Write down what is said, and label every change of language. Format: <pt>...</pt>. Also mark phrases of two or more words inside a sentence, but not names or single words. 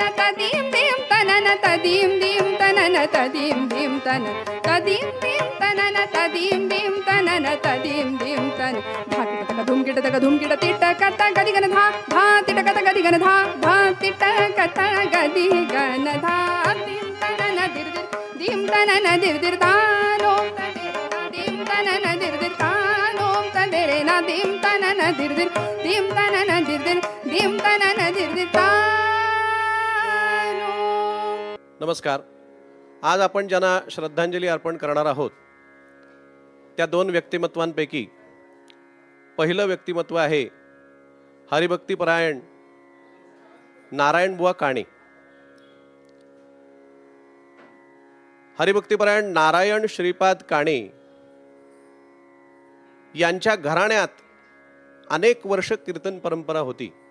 <mr>तदीम दीम तनन तदीम दीम तनन तदीम दीम तनन तदीम दीम तनन तदीम दीम तनन तदीम दीम तन. धा तिटक धूम किटक धूम किट तिटक गदी गन धा धा तिटक गदी गन धा धा तिटक गदी गन धा. दीम तनन दिर दिर दीम तनन दिर दिर तानोम दिम तनन दिर दिर तानोम तदेरे ना, दिम तनन दिर दिर दिम तनन दिर दिर दिम तनन दिर दिर तानोम. नमस्कार. आज आपण ज्यांना श्रद्धांजली अर्पण करणार आहोत त्या दोन व्यक्तिमत्वांपैकी पहिलं व्यक्तिमत्व आहे हरिभक्तीपरायण नारायणबुवा काणे. हरिभक्तीपरायण नारायण श्रीपाद काणे यांच्या घराण्यात अनेक वर्ष कीर्तन परंपरा होती.</mr>